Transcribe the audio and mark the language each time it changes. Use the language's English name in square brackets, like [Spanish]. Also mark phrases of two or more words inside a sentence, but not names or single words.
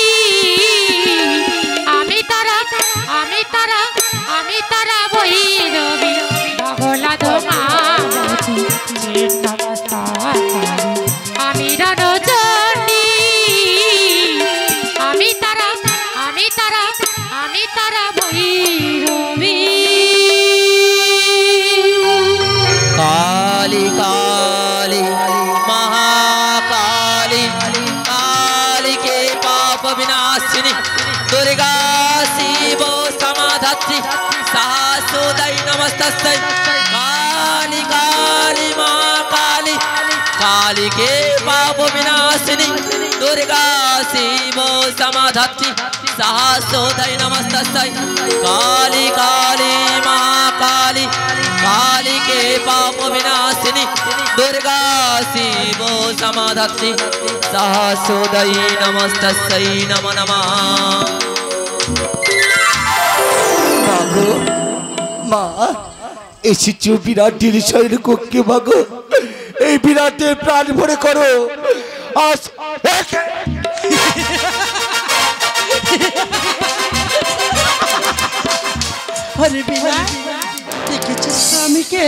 [Bangla] আমি তারা ভৈরবী ভগলাদ ছিন্ন মস্তা কালী, আমি রণচণ্ডী। আমি তারা ভৈরবী। [Sanskrit] काली काली महाकाली, काली के पाप विनाशिनी, दुर्गा शिव समाधात्री, सहस्रोदय नमस्तस्यै। काली काली महाकाली, काली के पाप विनाशिनी, दुर्गा शिव समाधात्री, सहस्रोदय नमस्तस्यै। काली काली महाकाली, काली के पाप विनाशिनी, दुर्गा शिव समाधात्री, सहस्रोदय नमस्तस्यै। नमो नमः। [Bangla] মা এসেছো বিরাটের শয়ন কক্ষে। মাগো এই বিরাটের প্রাণ ভরে করো। আজ আরে বিরাট, দেখেছিস তো আমি কে?